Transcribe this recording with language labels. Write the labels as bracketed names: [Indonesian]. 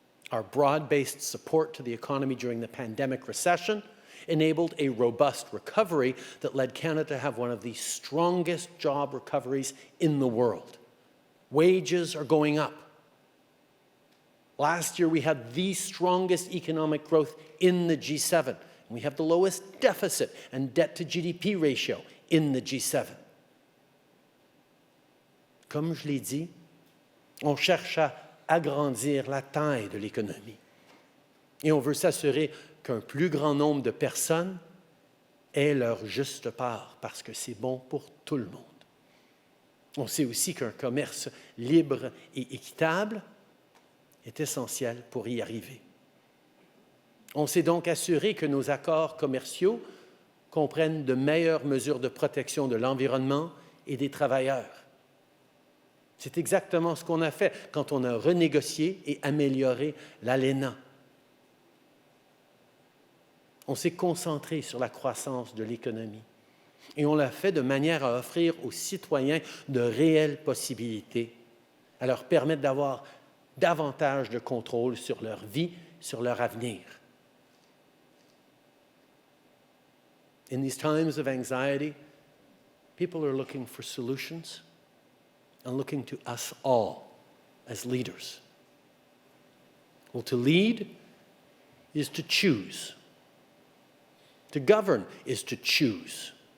[English] Our broad-based support to the economy during the pandemic recession enabled a robust recovery that led Canada to have one of the strongest job recoveries in the world. Wages are going up. Last year, we had the strongest economic growth in the G7. And we have the lowest deficit and debt-to-GDP ratio in the G7. [French] Comme je l'ai dit, on cherche à agrandir la taille de l'économie. Et on veut s'assurer qu'un plus grand nombre de personnes aient leur juste part, parce que c'est bon pour tout le monde. On sait aussi qu'un commerce libre et équitable est essentiel pour y arriver. On s'est donc assuré que nos accords commerciaux comprennent de meilleures mesures de protection de l'environnement et des travailleurs. C'est exactement ce qu'on a fait quand on a renégocié et amélioré l'ALENA. On s'est concentré sur la croissance de l'économie et on l'a fait de manière à offrir aux citoyens de réelles possibilités, à leur permettre d'avoir davantage de contrôle sur leur vie, sur leur avenir. [English] In these times of anxiety, people are looking for solutions and looking to us all as leaders. Well, to lead is to choose. To govern is to choose.